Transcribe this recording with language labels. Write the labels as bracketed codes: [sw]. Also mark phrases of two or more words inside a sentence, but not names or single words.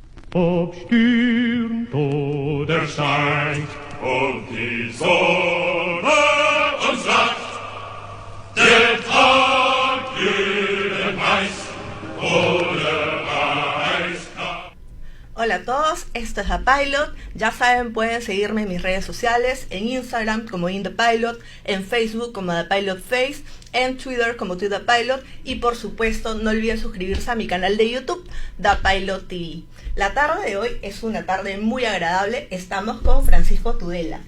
[de] Obstürmt oder schneit und die Sonne uns lacht, der Tag wird heiß oder eiskalt. [es] Hola a todos, esto es The Pilot. Ya saben, pueden seguirme en mis redes sociales, en Instagram como InThePilot, en Facebook como The Pilot Face, en Twitter como ThePilot y por supuesto no olviden suscribirse a mi canal de YouTube, The Pilot TV. La tarde de hoy es una tarde muy agradable, estamos con Francisco Tudela.